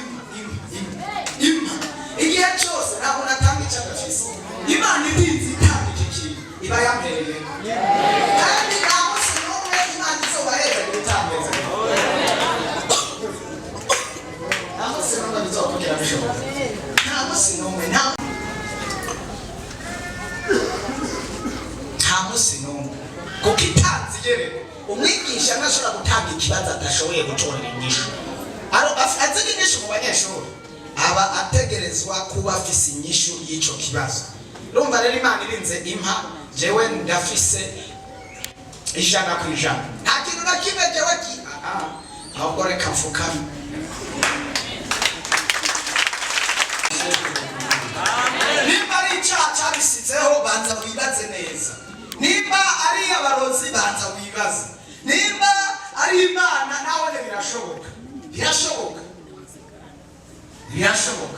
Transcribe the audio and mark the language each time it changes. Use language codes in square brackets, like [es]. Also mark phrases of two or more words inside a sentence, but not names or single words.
[rn] igihe cyose ntabwo natanga icyagafise Imana itinze itanga iki kintu iba yampereyeko kandi ntabwo sinumwe Imana izobahereza gutambeza kuko itanze igereko umwigisha ntashobora gutanga ikibazo adashoboye gutorera inyishu azi inyishu mu banyeshuri aba ategerezwa kuba afise inyishu y'icyo kibazo urumva rero Imana irinze impa jewe ndafise ijana ku ijana nta kintu na kimwe jewe ahubwo reka mfukame. Nimba ari icyaha cyabisizeho banza wibaze neza, nimba ari abarozi banza wibaze, nimba ari Imana nawe birashoboka, birashoboka.